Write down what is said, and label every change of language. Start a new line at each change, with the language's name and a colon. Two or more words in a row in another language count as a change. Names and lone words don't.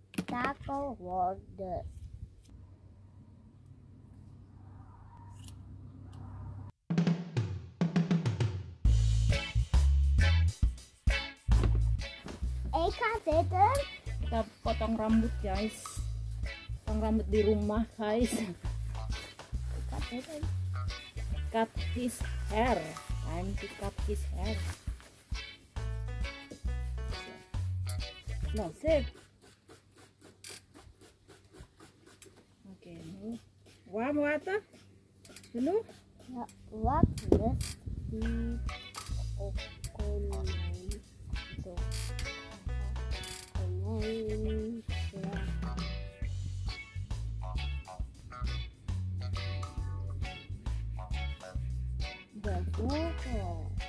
Dutch: tackle worden. Ik ga zitten.
Indonesian: Kita potong rambut guys. Potong rambut di rumah guys.
Dutch: Ik ga zitten.
English: Cut his hair. Time to cut his hair. No, sit. Okay. Warm water.
Indonesian: Dulu.
Dutch: Ja, wat lust die op konijn? Zo. Konijn. Ja. De vogel.